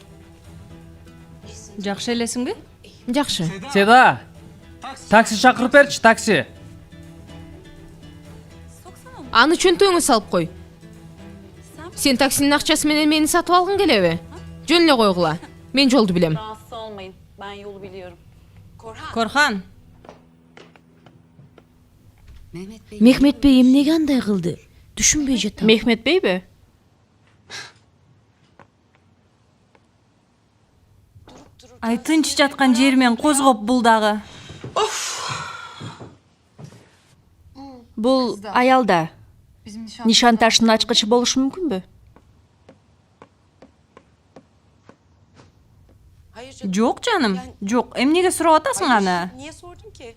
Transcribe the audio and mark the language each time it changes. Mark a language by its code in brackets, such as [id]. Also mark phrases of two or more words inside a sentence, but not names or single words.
[ky] Жакшы элесиңби? Жакшы. Седа, такси чакырып берчи, такси. Аны чөнтөгүңө салып кой. Сен таксинин акчасы менен мени сатып алгың келеби? Жөн эле койгула. Мен жолду билем. [tr] Rahatsız olmayın. Ben yolu biliyorum. [ky] Корхан, Мехмет бей эмнеге андай кылды? Түшүнбөй жатам. Мехмет бейби? Ай, тынч жаткан жермен козгоп бул дагы. Бул аялда нишан ташынын ачкычы болушу мүмкүнбү? Жок жаным, жок. Эмнеге сурап атасың аны? [tr] Niye sordun ki?